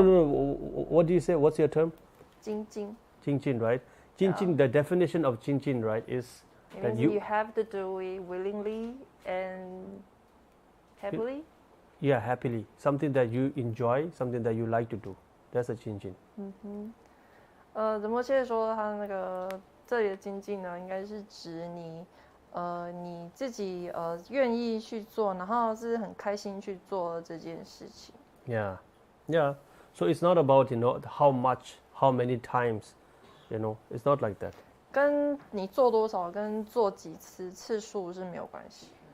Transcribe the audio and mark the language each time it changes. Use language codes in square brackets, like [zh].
[en] No. What do you say? What's your term? Jinjin. Jinjin, right? Jinjin. The definition of Jinjin, right, is It that means you have to do it willingly and happily. Yeah, happily. Something that you enjoy, something that you like to do. That's a Jinjin. [zh] 仁波切说他那个这里的精进呢，应该是指你自己愿意去做，然后是很开心去做这件事情。 [en] Yeah. So it's not about how much, how many times, it's not like that. [zh] 跟你做多少，跟做几次次数是没有关系。